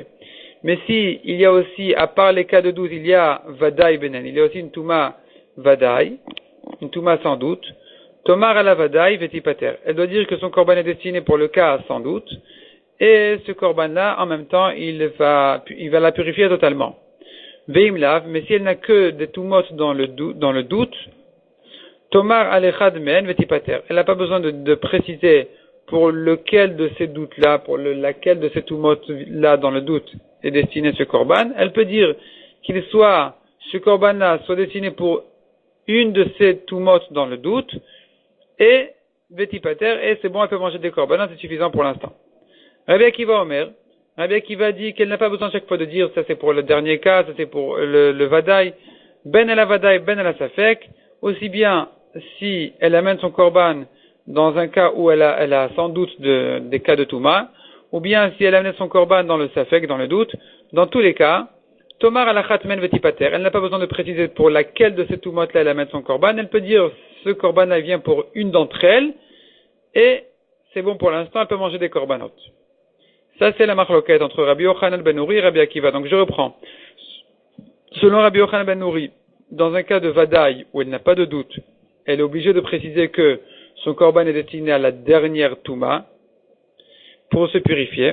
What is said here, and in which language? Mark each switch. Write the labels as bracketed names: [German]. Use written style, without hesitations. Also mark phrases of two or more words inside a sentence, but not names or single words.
[French] Mais si il y a aussi, à part les cas de doute, il y a [Hebrew] vadaï benen, [French] il y a aussi une [Hebrew] touma vadaï, [French] une touma sans doute, [Hebrew] tomar ala vadaï vetipater. [French] Elle doit dire que son korban est destiné pour le cas sans doute, et ce korban-là, en même temps, il va la purifier totalement. [Hebrew] Veim lav, [French] mais si elle n'a que des tumot dans le doute, [Hebrew] tomar alechad men vetipater. [French] Elle n'a pas besoin de préciser pour lequel de ces doutes-là, pour laquelle de ces tumot-là dans le doute est destiné ce korban. Elle peut dire qu'il soit, ce korban-là soit destiné pour une de ces tumot dans le doute, et vetipater, et c'est bon, elle peut manger des korbanot, c'est suffisant pour l'instant. Rabbi Akiva Omer, Rabbi Akiva dit qu'elle n'a pas besoin chaque fois de dire, ça c'est pour le dernier cas, ça c'est pour le [Hebrew] vadaï, ben ala vadaï, ben ala safek, [French] aussi bien si elle amène son korban dans un cas où elle a sans doute des cas de touma, ou bien si elle amène son korban dans le safek, dans le doute, dans tous les cas, [Hebrew] tomar alachat men vetipater, [French] elle n'a pas besoin de préciser pour laquelle de ces tumot-là elle amène son korban, elle peut dire ce korban-là vient pour une d'entre elles, et c'est bon pour l'instant, elle peut manger des korbanot. Ça c'est la machloket entre Rabbi Yochanan ben Nuri et Rabbi Akiva. Donc je reprends. Selon Rabbi Yochanan ben Nuri, dans un cas de vadaï où elle n'a pas de doute, elle est obligée de préciser que son korban est destiné à la dernière touma pour se purifier.